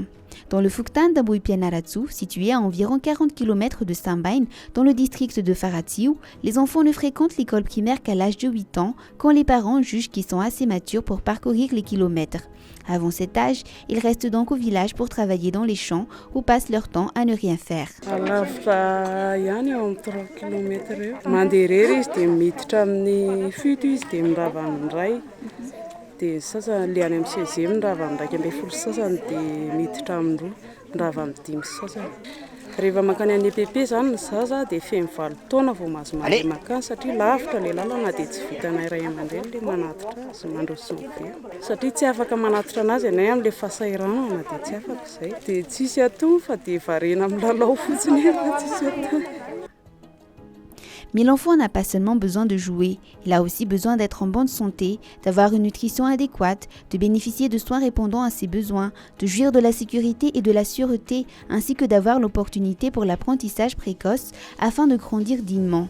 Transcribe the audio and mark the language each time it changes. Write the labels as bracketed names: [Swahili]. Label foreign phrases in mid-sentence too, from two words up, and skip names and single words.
[French] Dans le Fuktan d'Amboipianaratsu, situé à environ 40 km de Sambain, dans le district de Faratsiu, les enfants ne fréquentent l'école primaire qu'à l'âge de 8 ans, quand les parents jugent qu'ils sont assez matures pour parcourir les kilomètres. Avant cet âge, ils restent donc au village pour travailler dans les champs ou passent leur temps à ne rien faire. [Malagasy] Dia sasany liany amin'ny CGM ndrava amin'ny 12 sasany dia miditra amin'ny 2 ndrava amin'ny 5 sasany. Rehefa makany any EPP zany ny zaza dia feno 7 taona vao mahazo mandeha makany satria lavitra ilay lalana dia tsy vitanay ray aman-dreny ilay manatitra azy mandroso ny very. Satria tsy afaka manatitra anazy anay amin'ilay fahasahiranana dia tsy afaka izay. Dia tsisy atao fa dia varena amin'ny lalao fotsiny efa tsisy atao. [French] Mais l'enfant n'a pas seulement besoin de jouer, il a aussi besoin d'être en bonne santé, d'avoir une nutrition adéquate, de bénéficier de soins répondant à ses besoins, de jouir de la sécurité et de la sûreté, ainsi que d'avoir l'opportunité pour l'apprentissage précoce afin de grandir dignement.